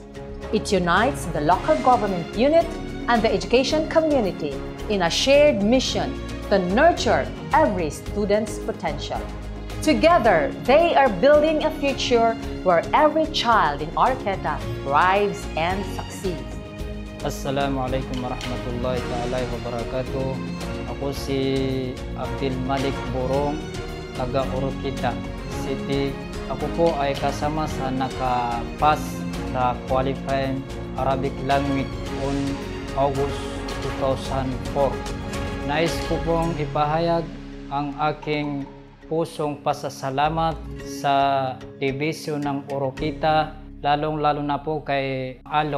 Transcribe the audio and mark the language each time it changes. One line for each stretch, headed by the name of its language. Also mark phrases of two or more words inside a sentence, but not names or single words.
English: It unites the local government unit and the education community in a shared mission to nurture every student's potential. Together, they are building a future where every child in Oroquieta thrives and succeeds.
Arabic: السلام عليكم ورحمة الله تعالى وبركاته.
Filipino: Ako si Abdul Malik Borong, taga Oroquieta City. Ako po ay kasama sa nakapas sa
English: Qualifying Arabic Language on August 2004.
Filipino: Nais ko pong ipahayag ang aking pusong pasasalamat sa Division ng Oroquieta, lalong-lalo na po kay Alo.